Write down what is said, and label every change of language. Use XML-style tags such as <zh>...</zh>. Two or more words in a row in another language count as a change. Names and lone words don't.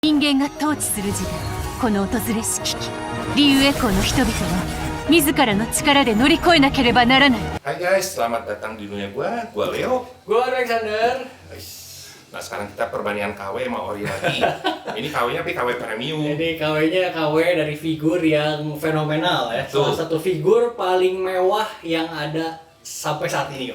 <ja>人間が統治する時代、この訪れし危機、リュウエコーの人々は自らの力で乗り越えなければならない。</ja> <id>Hai guys, selamat datang di dunia gua Leo. Gua Alexander. Nah sekarang kita perbandingan KW sama Ori lagi. Ini KW-nya tapi KW premium. Jadi KW-nya KW dari figur yang fenomenal ya. Betul. Salah satu figur paling mewah yang ada sampai saat ini.</id>